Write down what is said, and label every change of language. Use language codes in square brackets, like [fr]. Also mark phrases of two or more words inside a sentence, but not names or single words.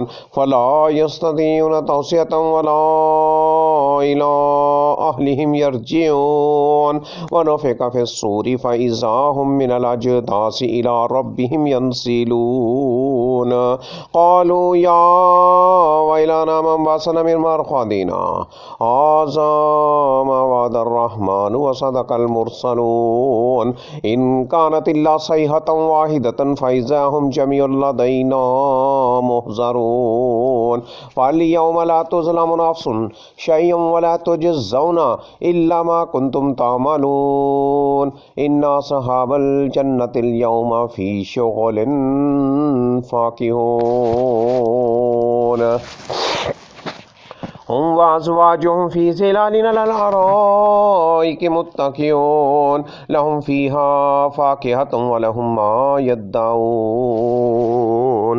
[ar] فلا يستطيعون توصية ولا إلى أهلهم يرجعون. ونفخ في الصور فإذا هم من الأجداث إلى ربهم ينسلون. قالوا يا ويلنا من بعثنا من مرقدنا هذا ما وعد الرحمن وصدق المرسلون إن كانت إلا صيحة واحدة فإذا هم جميع لدينا محضرون فاليوم لا تظلم نفس شيئا ولا تجزون إلا ما كنتم تعملون إن أصحاب الجنة اليوم في شغل فاكهون هم وأزواجهم في ظلال على الأرائك متكئون لهم فيها فاكهة ولهم ما يدعون.